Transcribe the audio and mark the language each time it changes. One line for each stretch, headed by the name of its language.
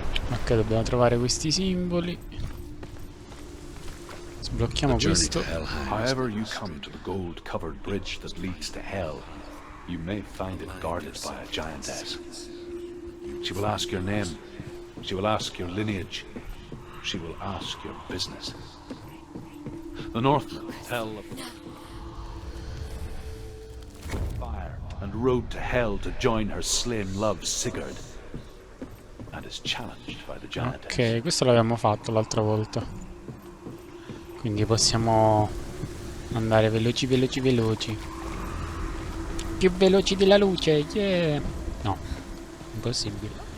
Italian: Ok, dobbiamo trovare questi simboli. Sblocchiamo questo.
English: However you come to the gold-covered bridge that leads to hell, you may find it guarded by a giantess. She will ask your name. She will ask your lineage. She will ask your business. The Northmen tell of fire and rode to hell to join her slain love Sigurd, and is challenged by the giantess.
Italian: Ok, questo l'abbiamo fatto l'altra volta. Quindi possiamo andare veloci, veloci, veloci. Più veloci della luce, yeah! No, impossibile.